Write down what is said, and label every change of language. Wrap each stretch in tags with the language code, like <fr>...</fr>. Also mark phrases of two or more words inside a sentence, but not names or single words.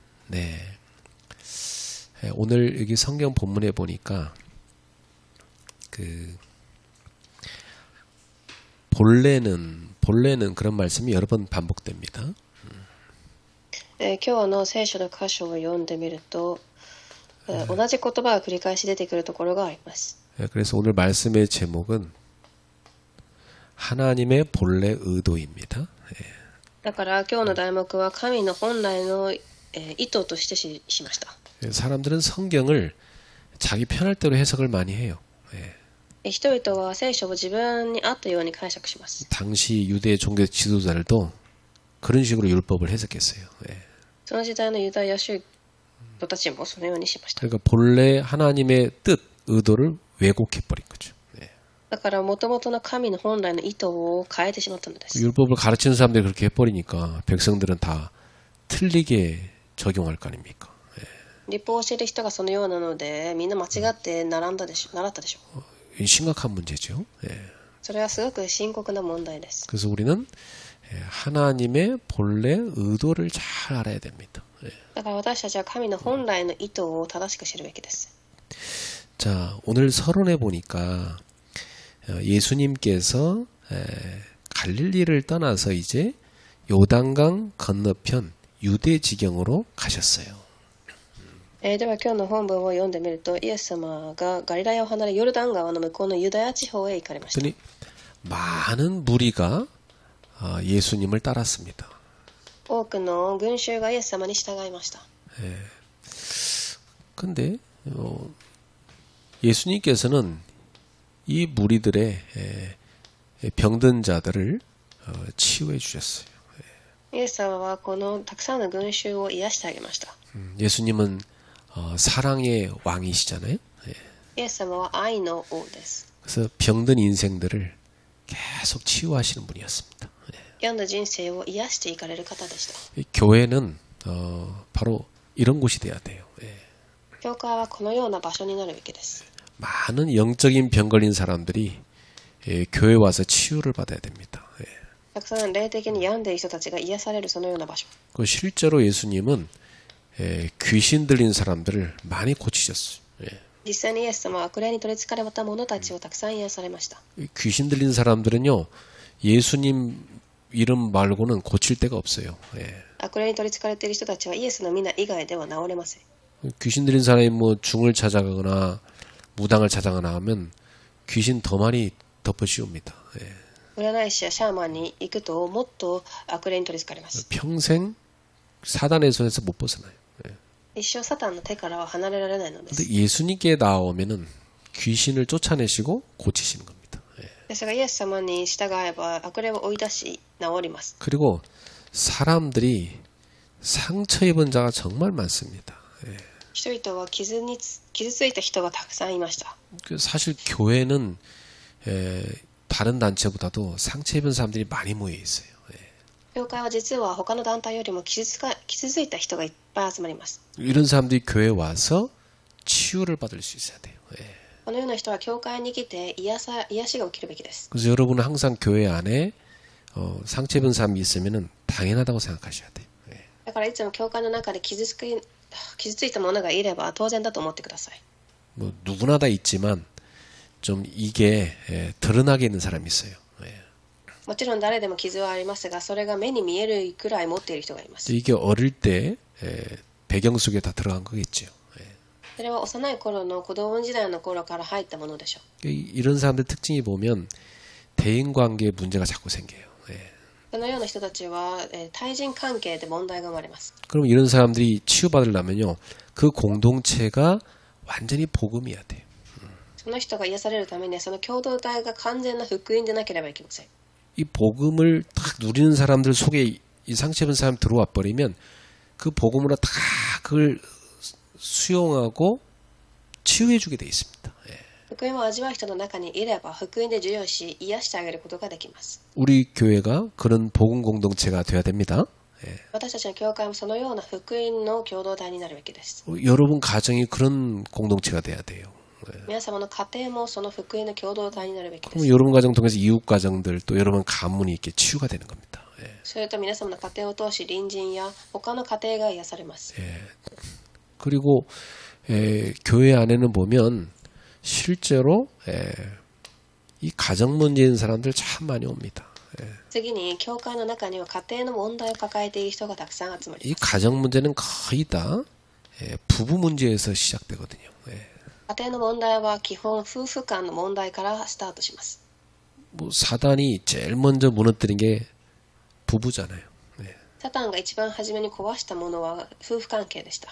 <ko>네. 오늘 여기 성경 본문에 보니까 본래는 그런 말씀이 여러 번 반복됩니다.</ko> <ja>今日の聖書の箇所を読んでみると、同じ言葉が繰り返し出てくるところがあります。</ja> <ko>그래서 오늘 말씀의 제목은 하나님의 본래 의도입니다.</ko> <ja>だから今日の題目は神の本来の意図としてしました。</ja> <ko>사람들은 성경을 자기 편할 대로 해석을 많이 해요.</ko> <ja>人々は聖書を自分に合ったように解釈します。</ja> <ko>당시 유대 종교 지도자들도 그런 식으로 율법을 해석했어요.</ko> <ja>その時代のユダヤ宗徒たちもそのようにしました。</ja> <ko>그러니까 본래 하나님의 뜻, 의도를 왜곡해버린 거죠.</ko> <ja>だから元々の神の本来の意図を変えてしまったのです。</ja> <ko>율법을 가르치는 사람들이 그렇게 해버리니까 백성들은 다 틀리게 적용할 거 아닙니까?</ko> <ja>律法を教える人がそのようなので、みんな間違って習ったでしょう。</ja> <ko>심각한 문제죠.</ko> <ja>それはすごく深刻な問題です。</ja> <ko>그래서 우리는 하나님의 본래 의도를 잘 알아야 됩니다.</ko> <ja>だから私たちは神の本来の意図を正しく知るべきです。</ja> <ko>자, 오늘 서론에 보니까 예수님께서 갈릴리를 떠나서 이제 요단강 건너편 유대 지경으로 가셨어요.</ko> <ja>では今日の本文を読んでみると、イエス様がガリラヤを離れヨルダン川の向こうのユダヤ地方へ行かれました。</ja> <ko>그랬더니 많은 무리가 예수님을 따랐습니다.</ko> <ja>多くの群衆がイエス様に従いました。</ja> <ko>근데 예수님께서는 이 무리들의 병든 자들을 치유해 주셨어요.</ko> <ja>イエス様はこのたくさんの群衆を癒してあげました。</ja> <ko>예수님은 사랑의 왕이시잖아요.</ko> <ja>イエス様は愛の王です。</ja> <ko>그래서 병든 인생들을 계속 치유하시는 분이었습니다.</ko> <ja>病んだ人生を癒していかれる方でした。</ja> <ko>교회는 바로 이런 곳이 돼야 돼요.</ko> <ja>教会はこのような場所になるべきです。</ja> <ko>많은 영적인 병 걸린 사람들이 교회 와서 치유를 받아야 됩니다.</ko> <ja>たくさん霊的に病んでいる人たちが癒されるそのような場所。</ja> <ko>실제로 예수님은 귀신 들린 사람들을 많이 고치셨어요.</ko> <ja>実際にイエス様は悪霊に取り憑かれた者たちをたくさん癒されました。</ja> <ko>귀신 들린 사람들은요, 예수님 이름 말고는 고칠 데가 없어요.</ko> <ja>悪霊に取り憑かれている人たちはイエスの皆以外では治れません。</ja> <ko>귀신 들린 사람이 뭐 중을 찾아가거나 무당을 찾아가거나 하면 귀신 더 많이 덮어씌웁니다.</ko> <ja>占い師やシャーマンに行くともっと悪霊に取り憑かれます。</ja> <ko>평생 사단의 손에서 못 벗어나요.</ko> <ja>一生サタンの手からは離れられないのです。</ja> <ko>근데 예수님께 나오면은 귀신을 쫓아내시고 고치시는 겁니다.</ko> <ja>ですがイエス様に従えば悪霊を追い出し治ります。</ja> <ko>그리고 사람들이 상처 입은 자가 정말 많습니다.</ko> <ja>人々は傷ついた人がたくさんいました。</ja> <ko>사실 교회는 다른 단체보다도 상처 입은 사람들이 많이 모여 있어요.</ko> <ja>教会は実は他の団体よりも傷ついた人がいっぱい集まります。</ja> <ko>이런 사람들이 교회에 와서 치유를 받을 수 있어야 돼요.</ko> <ja>このような人は教会に来て癒しが起きるべきです。</ja> <ko>그래서 여러분은 항상 교회 안에 상처 입은 사람이 있으면은 당연하다고 생각하셔야 돼요.</ko> <ja>だからいつも教会の中で傷ついた者がいれば当然だと思ってください。</ja> <ko>뭐 누구나 다 있지만 좀 이게 드러나게 있는 사람이 있어요.</ko> <ja>もちろん誰でも傷はありますが、それが目に見えるくらい持っている人がいます。</ja> <ko>이게 어릴 때 배경 속에 다 들어간 거겠죠.</ko> <ja>それは幼い頃の子供時代の頃から入ったものでしょう。</ja> <ko>이런 사람들 특징이 보면 대인관계에 문제가 자꾸 생겨요.</ko> <ja>このような人たちは対人関係で問題が生まれます。</ja> <ko>그럼 이런 사람들이 치유받으려면요, 그 공동체가 완전히 복음이어야 돼요.</ko> <ja>その人が癒されるためにはその共同体が完全な福音でなければいけません。</ja> <ko>이 복음을 딱 누리는 사람들 속에 이 상처 입은 사람 들어와 버리면 그 복음으로 다 그걸 수용하고 치유해 주게 돼 있습니다.</ko> <ja>福音を味わう人の中にいれば福音で授与し癒してあげることができます。</ja> <ko>우리 교회가 그런 복음 공동체가 돼야 됩니다.</ko> <ja>私たちの教会もそのような福音の共同体になるべきです。</ja> <ko>여러분 가정이 그런 공동체가 돼야 돼요.</ko> <ja>皆様の家庭もその福音の共同体になるべきで</ja> <ko>그럼</ko> <ja>す。</ja> <ko>여러분 가정 통해서 이웃 가정들 또 여러분 가문이 이렇게 치유가 되는 겁니다.</ko> <ja>それと皆様の家庭を通し隣人や他の家庭が癒されます。</ja> <ko>그리고 교회 안에는 보면 실제로 이 가정 문제인 사람들 참 많이 옵니다.</ko> <ja>次に教会の中には家庭の問題を抱えている人がたくさん集まり</ja> <ko>이</ko> <ja>ます。</ja> <ko>가정 문제는 거의 다 부부 문제에서 시작되거든요.</ko> <ja>家庭の問題は基本夫婦間の問題からスタートします。</ja> <ko>뭐 사단이 제일 먼저 무너뜨린 게 부부잖아요.</ko> <ja>サタンが一番初めに壊したものは夫婦関係でした。</ja>